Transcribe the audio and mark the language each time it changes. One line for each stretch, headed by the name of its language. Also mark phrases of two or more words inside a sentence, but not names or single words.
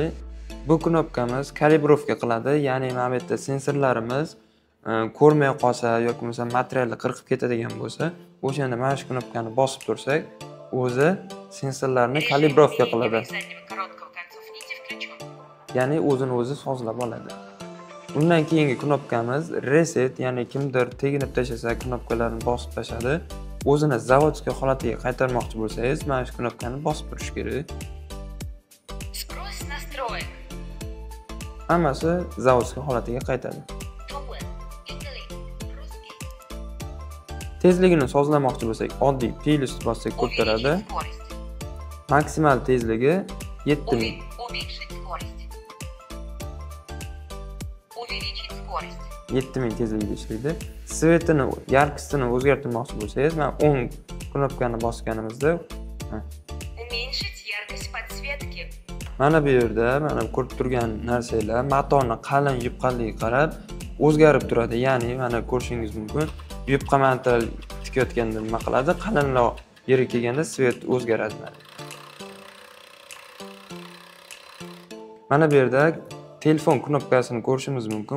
Uzbek: Bu knopkamiz kalibrovka qiladi, ya'ni mana bu yerda sensorlarimiz ko'rmay qolsa yoki bo'lmasa materialni qirqib ketadigan bo'lsa, o'shanda mana shu knopkani bosib tursak, o'zi sensorlarni kalibrovka qiladi. Ya'ni o'zini o'zi sozlab oladi. Undan keyingi knopkamiz reset, ya'ni kimdir teginib tashlasa knopkalarni bosib tashladi. O'zini zavodskiy holatiga qaytarmoqchi bo'lsangiz, mana shu knopkani bosib turish kerak.
Russian: Сброс настроек.
Uzbek: Hammasi zavodskiy holatiga qaytadi. Tezligini sozlamoqchi bo'lsak, oddiy plus bossak ko'taradi.
Russian: Увеличить скорость.
Uzbek: Maksimal tezligi 7000.
Russian: Уменьшить скорость. Увеличить скорость.
Uzbek: 7000 tezligida ishlaydi. Svetini, yarkisini o'zgartirmoqchi bo'lsangiz, mana 10 knopkani bosganimizda
Russian: Уменьшить яркость подсветки.
Uzbek: mana bu yerda mana ko'rib turgan narsalar motorni qalin yupqaligiga qarab o'zgarib turadi. Ya'ni mana ko'rishingiz mumkin, yupqa material tikayotganda nima qiladi? Qalinroq yerga kelganda svet o'zgaradi. Mana bu yerda telefon knopkasini ko'rishimiz mumkin.